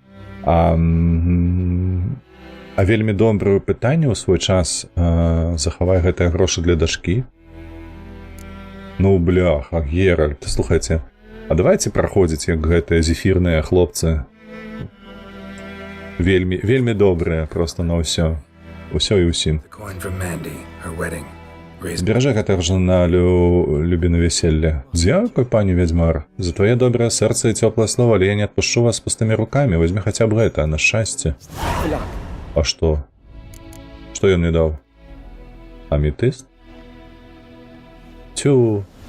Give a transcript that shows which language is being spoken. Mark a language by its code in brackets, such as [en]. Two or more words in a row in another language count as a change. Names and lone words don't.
[be] А вельмі добрае пытанне ў свой час захавай гэтыя грошы для дачкі. Ну, бляха, Геральт, слухайце, а давайте праходзіць, як гэтыя зефірныя хлопцы. Вельмі добрыя просто на ўсё. Усё і ўсім. [en] The coin from Mandy, her wedding. Raised [be] Зберажы гэтага жана любі на вяселле. Дзякуй, пані вядзьмар, за твае добрае сэрца і цёплае слова, але я не адпушчу вас пустымі рукамі. Возьмі хаця б гэта, на шчасце. А што? Што ён мне даў? Аметыст? Цю.